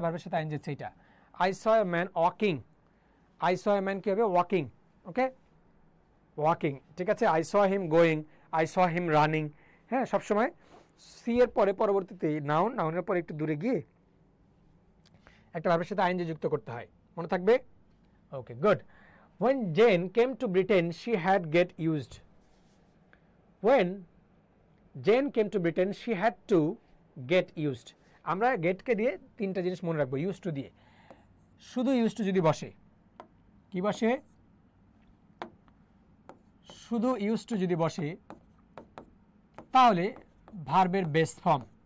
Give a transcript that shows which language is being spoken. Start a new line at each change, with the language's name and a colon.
Bangla: ভার্বের সাথে আইএনজি হচ্ছে এটা।
English: I saw a man walking. I saw a man
Bangla: কি হবে?
English: Walking. Okay, walking.
Bangla: ঠিক আছে,
English: I saw him going, I saw him running.
Bangla: হ্যাঁ, সবসময় সি এর পরে পরবর্তীতে নাউনের পরে একটু দূরে গিয়ে একটা ভার্বের সাথে আইএনজি যুক্ত করতে হয়। মনে থাকবে? ওকে, good.
English: When Jane came to Britain, she had get used. When Jane came to Britain, she had to get used.
Bangla: আমরা গেটকে দিয়ে তিনটা জিনিস মনে রাখবো ইউজ টু দিয়ে। শুধু ইউজ টু যদি বসে, কি বসে? শুধু ইউজ টু যদি বসে তাহলে ভার্বের বেস ফর্ম।